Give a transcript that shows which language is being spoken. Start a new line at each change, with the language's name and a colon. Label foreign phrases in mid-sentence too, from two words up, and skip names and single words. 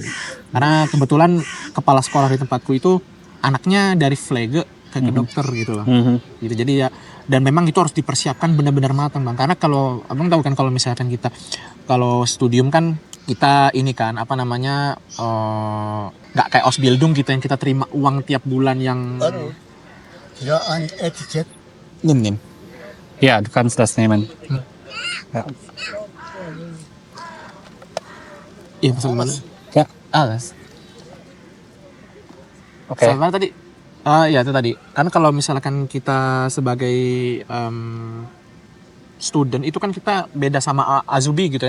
Indonesian: Karena kebetulan kepala sekolah di tempatku itu anaknya dari Pflege ke dokter gitu loh. Gitu. Jadi ya, dan memang itu harus dipersiapkan benar-benar matang Bang. Karena kalau Abang tahu kan, kalau misalkan kita kalau studium kan kita ini kan apa namanya, nggak kayak Ausbildung gitu yang kita terima uang tiap bulan yang
German: Ja, ein Etikett. nim. Ja, du kannst das nehmen. Ja.
Indonesian: Iya, maksud gimana? Ya. Alas. Oke. Sama tadi. Ya itu tadi. Kan kalau misalkan kita sebagai student itu kan kita beda sama Azubi gitu ya.